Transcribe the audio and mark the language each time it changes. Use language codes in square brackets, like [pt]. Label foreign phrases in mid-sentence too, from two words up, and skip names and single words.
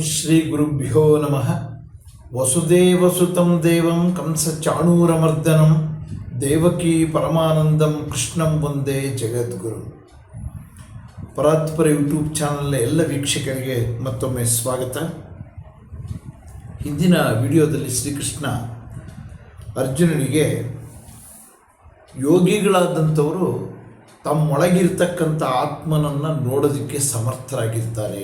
[sa] ಶ್ರೀ ಗುರುಭ್ಯೋ ನಮಃ. ವಸುದೇವಸುತಂ ದೇವಂ ಕಂಸಚಾಣೂರಮರ್ದನಂ ದೇವಕೀ ಪರಮಾನಂದಂ ಕೃಷ್ಣಂ ವಂದೇ ಜಗದ್ಗುರು. [kn] ಪರಾತ್ಪರ ಯೂಟ್ಯೂಬ್ ಚಾನಲ್ನ ಎಲ್ಲ ವೀಕ್ಷಕರಿಗೆ ಮತ್ತೊಮ್ಮೆ ಸ್ವಾಗತ. ಹಿಂದಿನ ವಿಡಿಯೋದಲ್ಲಿ ಶ್ರೀಕೃಷ್ಣ ಅರ್ಜುನನಿಗೆ ಯೋಗಿಗಳಾದಂಥವರು ತಮ್ಮೊಳಗಿರ್ತಕ್ಕಂಥ ಆತ್ಮನನ್ನು ನೋಡೋದಕ್ಕೆ ಸಮರ್ಥರಾಗಿರ್ತಾರೆ.